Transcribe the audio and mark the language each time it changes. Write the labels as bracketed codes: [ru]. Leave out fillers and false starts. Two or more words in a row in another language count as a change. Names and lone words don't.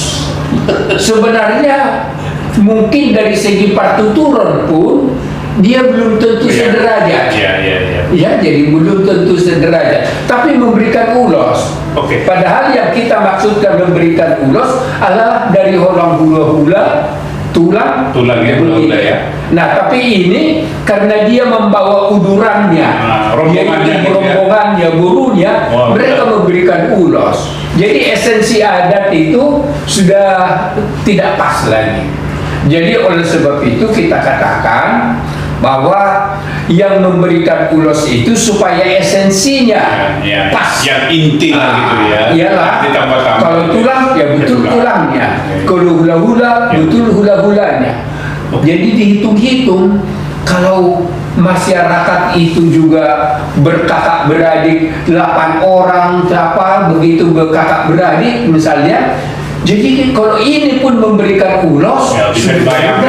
[id] Sebenarnya mungkin dari segi partuturan pun dia belum tentu sederajat. Ya, jadi belum tentu sederajat, tapi memberikan ulos. Padahal yang kita maksudkan memberikan ulos adalah dari [bbc] holang hula-hula, [id] tulang ya, begitu ya. Nah, tapi ini karena dia membawa udurannya, rombongannya, burunya, mereka memberikan ulos. Jadi esensi adat itu sudah tidak pas lagi. Jadi oleh sebab itu kita katakan bahwa yang memberikan ulos itu supaya esensinya pas, yang inti gitu ya. Iyalah, ditambah-tambah. kalau tulang ya betul tulangnya, kalau hula-hula betul hula-hulanya. Jadi dihitung-hitung, kalau masyarakat itu juga berkakak beradik 8 orang, begitu berkakak beradik misalnya. Jadi kalau ini pun memberikan ulos, bisa dibayangkan